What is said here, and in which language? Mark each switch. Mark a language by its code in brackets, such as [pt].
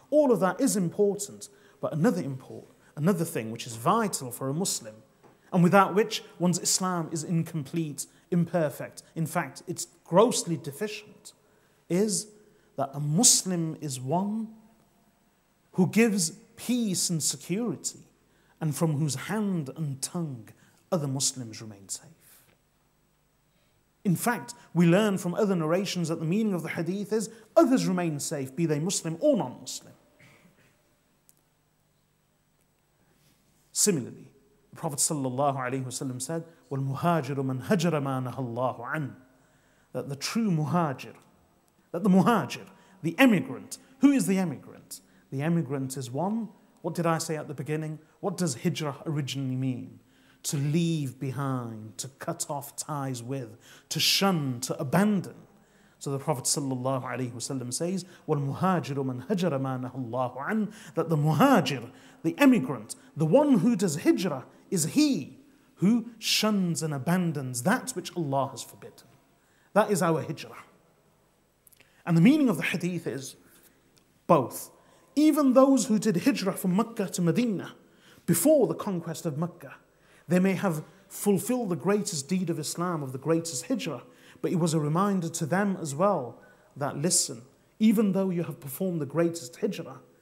[en] All of that is important, but another thing which is vital for a Muslim, and without which one's Islam is incomplete, imperfect, in fact it's grossly deficient, is that a Muslim is one who gives peace and security and from whose hand and tongue other Muslims remain safe. In fact, we learn from other narrations that the meaning of the hadith is others remain safe, be they Muslim or non-Muslim. Similarly, the Prophet ﷺ said, [ar] وَالْمُهَاجِرُ مَنْ هَجَرَ مَا نَهَى اللَّهُ عَنْهُ. [en] That the true muhajir, the emigrant, who is the emigrant? The emigrant is one, what did I say at the beginning? What does hijrah originally mean? To leave behind, to cut off ties with, to shun, to abandon. So the Prophet ﷺ says, [ar] وَالْمُهَاجِرُ مَنْ هَجَرَ مَا نَهَى اللَّهُ عَنْهُ. [en] That the muhajir, the emigrant, the one who does hijrah is he who shuns and abandons that which Allah has forbidden. That is our hijrah. And the meaning of the hadith is both. Even those who did hijrah from Mecca to Medina before the conquest of Mecca, they may have fulfilled the greatest deed of Islam, of the greatest hijrah, but it was a reminder to them as well that, listen, even though you have performed the greatest hijrah,